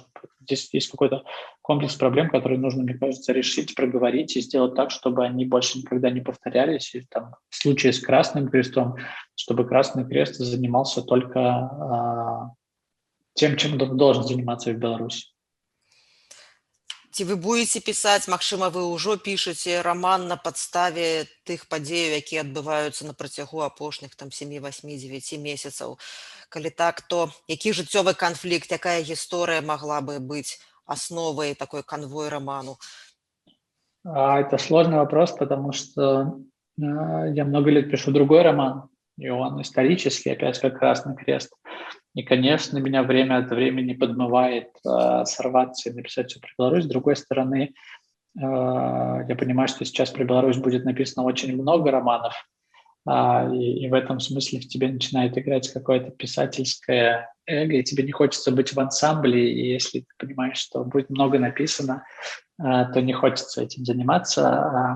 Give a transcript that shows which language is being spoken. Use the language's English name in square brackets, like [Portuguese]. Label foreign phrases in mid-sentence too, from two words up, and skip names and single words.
[Russian] Здесь есть какой-то комплекс проблем, которые нужно, мне кажется, решить, проговорить и сделать так, чтобы они больше никогда не повторялись. И там, в случае с Красным Крестом, чтобы Красный Крест занимался только тем, чем должен заниматься в Беларуси. [Belarusian] Ці вы будете пісаць, магчыма, вы ўжо пішаце раман на падставе тых падзеяў, якія адбываюцца на працягу апошніх там 7, 8, 9 месяцаў. Калі так, то які жыццёвы канфлікт, якая гісторыя магла бы быць асновай такой канвой раману? [Russian] Это сложный вопрос, потому что я много лет пишу другой роман, и он исторический, опять как «Красный крест». И, конечно, меня время от времени подмывает сорваться и написать все про Беларусь. С другой стороны, я понимаю, что сейчас про Беларусь будет написано очень много романов, и в этом смысле в тебе начинает играть какое-то писательское эго, и тебе не хочется быть в ансамбле, и если ты понимаешь, что будет много написано, то не хочется этим заниматься.